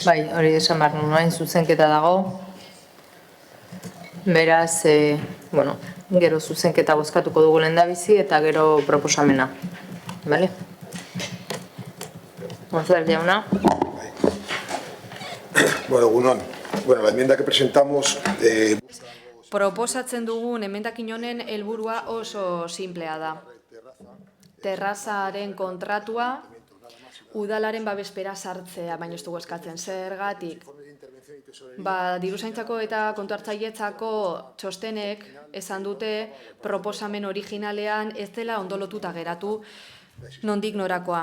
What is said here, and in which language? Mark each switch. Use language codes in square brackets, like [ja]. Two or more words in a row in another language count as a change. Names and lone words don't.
[eu] Bai, hori esan behar nuen, zuzenketa dago. Beraz, gero zuzenketa bozkatuko dugu lehendabizi eta gero proposamena. Bale? González jauna. Bueno, egunon. [es] Bueno, la enmienda que presentamos... [eu] Proposatzen dugun emendakin honen helburua oso simplea da. Terrazaren kontratua udalaren babespera sartzea, baina ez dugu eskatzen zergatik. Diruzaintzako eta kontu hartzailetzako txostenek esan dute proposamen originalean ez dela ondo lotuta geratu nondik norakoa.